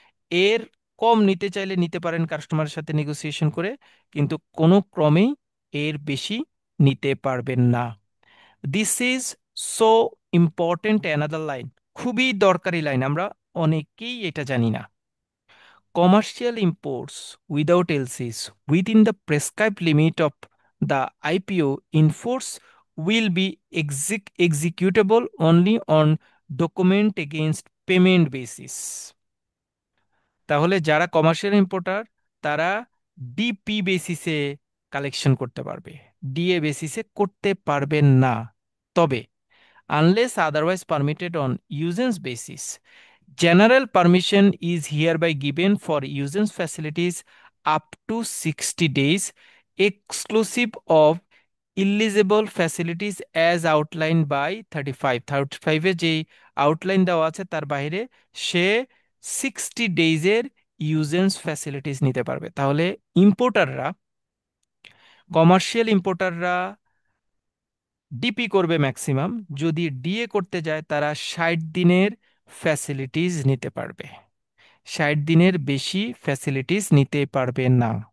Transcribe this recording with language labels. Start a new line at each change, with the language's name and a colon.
Bangla: এর কম নিতে চাইলে নিতে পারেন কাস্টমারের সাথে নেগোসিয়েশন করে, কিন্তু কোনো ক্রমেই এর বেশি নিতে পারবেন না। This is so important another line, খুবই দরকারি লাইন, আমরা অনেকেই এটা জানি না।
English: Commercial imports without LCs within the prescribed limit of the IPO in force will be executable only on document against payment basis.
Bangla: তাহলে যারা কমার্শিয়াল ইম্পোর্টার তারা ডিপি বেসিসে কালেকশন করতে পারবে, ডিএ বেসিসে করতে পারবেন না।
English: তবে unless otherwise permitted on usance basis, general permission is hereby given for usance facilities up to 60 days, exclusive of eligible facilities as outlined by 35 এ যে outline দেওয়া আছে তার বাইরে সে 60 ডেজের ইউজেন্স ফ্যাসিলিটিস নিতে পারবে।
Bangla: তাহলে ইম্পোর্টাররা, কমার্শিয়াল ইম্পোর্টাররা ডিপি করবে ম্যাক্সিমাম, যদি ডিএ করতে যায় তারা 60 দিনের ফ্যাসিলিটিস নিতে পারবে, 60 দিনের বেশি ফ্যাসিলিটিস নিতে পারবে না।